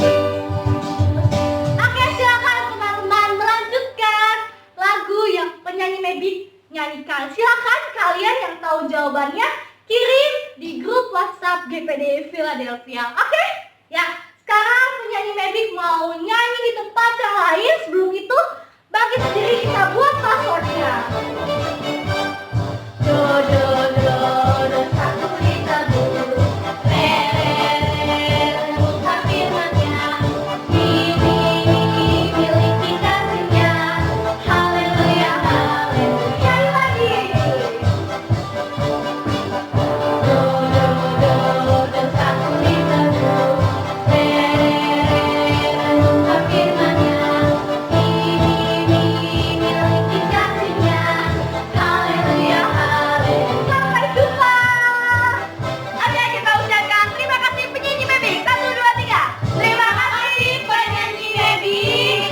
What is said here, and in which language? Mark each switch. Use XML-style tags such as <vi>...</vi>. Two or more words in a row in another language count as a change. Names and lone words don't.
<id>Oke, silakan teman-teman melanjutkan lagu yang penyanyi Mebik nyanyikan. Silakan kalian yang tahu jawabannya kirim di grup WhatsApp GPD Philadelphia. Oke? Ya, sekarang penyanyi Mebik mau nyanyi di tempat yang lain. Sebelum itu, bagi sendiri kita buat passwordnya. Do do do do satu ditabur, re re re bukan firmannya, ini miliki kasihnya, haleluya haleluya. Lagi. Do do do do satu ditabur, re re re bukan firmannya, ini miliki kasihnya, haleluya haleluya. Sampai jumpa. Oke, kita ucapkan terima kasih penyanyi Mebik. 1, 2, 3. Terima kasih penyanyi Mebik.</id>